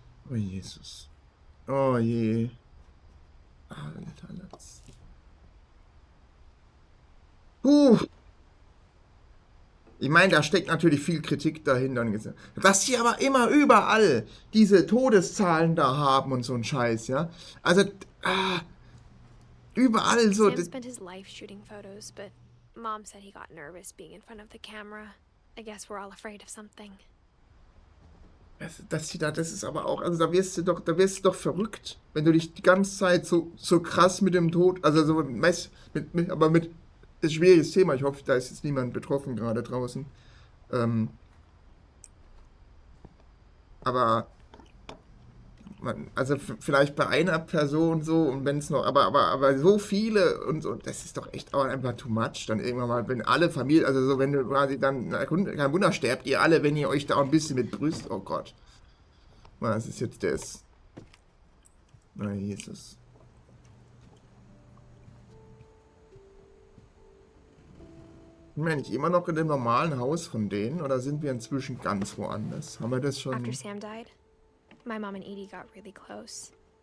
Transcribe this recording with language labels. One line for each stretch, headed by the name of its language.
German: Oh Jesus. Oh je. Alter, das. Ich meine, da steckt natürlich viel Kritik dahinter. Dass sie aber immer überall diese Todeszahlen da haben und so ein Scheiß, ja. Also, überall so.
English: Sam spent his life shooting photos, but Mom said he got nervous being in front of the camera. I guess we're all afraid of something.
German: Das ist aber auch, also da wirst du doch verrückt, wenn du dich die ganze Zeit so krass mit dem Tod, also so aber mit ist ein schwieriges Thema. Ich hoffe, da ist jetzt niemand betroffen gerade draußen. Aber also vielleicht bei einer Person so und wenn es noch, aber so viele und so, das ist doch echt auch einfach
English: too much.
German: Dann irgendwann mal, wenn alle Familie, also so, wenn du quasi dann, kein Wunder, sterbt ihr alle, wenn ihr euch da ein bisschen mit brüst. Oh Gott. Was ist jetzt das? Na, Jesus. Sind wir nicht immer noch in dem normalen Haus von denen oder sind wir inzwischen ganz woanders? Haben wir das schon?
English: After Sam died, my mom and Edie got really close.